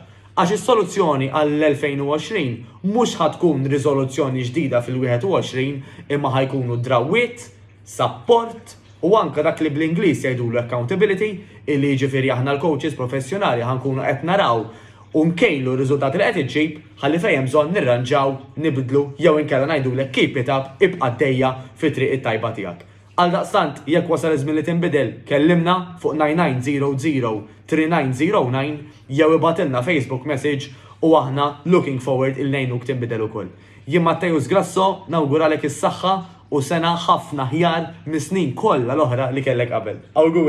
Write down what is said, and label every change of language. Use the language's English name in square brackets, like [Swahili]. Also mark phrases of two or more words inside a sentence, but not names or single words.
[Maltese] Għax is-soluzzjoni għall-2020 mhux ħadkun riżoluzzjoni ġdida fil-21 imma ħajkunu drawwiet, support u anke dak li bl-Ingliż jgħidulu accountability illi jiġifieri aħna l-coaches professjonali ħankunu qed naraw u nkejlu r-riżultati li qed iġġib ħalli fejn hemm bżonn nirranġaw, nibdlu jew inkella ngħidulek [English] keep it up [Maltese] ibqa' dejja fit-triq it-tajba tiegħek. Għaldaqstant jekk wasal iż-żmien li tinbidel, kellimna fuq 99003909 jew ibatilna [English] Facebook message [Maltese] u aħna [English] looking forward [Maltese] il ngħinuk tinbidel ukoll. Jien Mattejus Grasso nawguralek is-saħħa u sena ħafna ħjar mis-snin kollha l-oħra li kellek qabel.